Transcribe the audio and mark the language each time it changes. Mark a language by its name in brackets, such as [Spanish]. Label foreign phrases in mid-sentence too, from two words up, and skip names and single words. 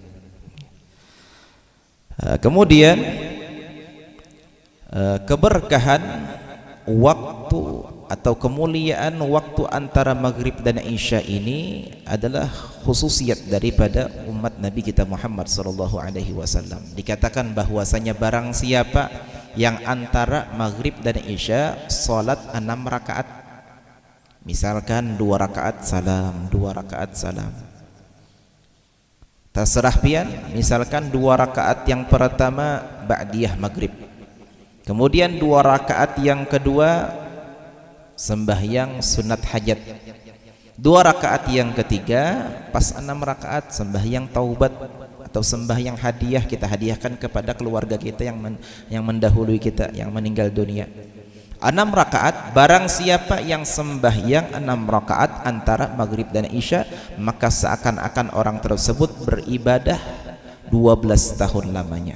[Indonesian] Kemudian keberkahan waktu atau kemuliaan waktu antara maghrib dan isya ini adalah khususiat daripada umat Nabi kita Muhammad [Arabic] sallallahu alaihi wasallam. [Indonesian] Dikatakan bahwasanya barang siapa yang antara maghrib dan isya salat 6 rakaat, misalkan 2 rakaat salam, 2 rakaat salam, terserah pian. Misalkan 2 rakaat yang pertama ba'diyah maghrib, kemudian 2 rakaat yang kedua sembahyang sunat hajat, 2 rakaat yang ketiga pas 6 rakaat sembahyang taubat atau sembahyang hadiah, kita hadiahkan kepada keluarga kita yang mendahului kita, yang meninggal dunia. 6 rakaat. Barang siapa yang sembahyang 6 rakaat antara maghrib dan isya, maka seakan-akan orang tersebut beribadah 12 tahun lamanya.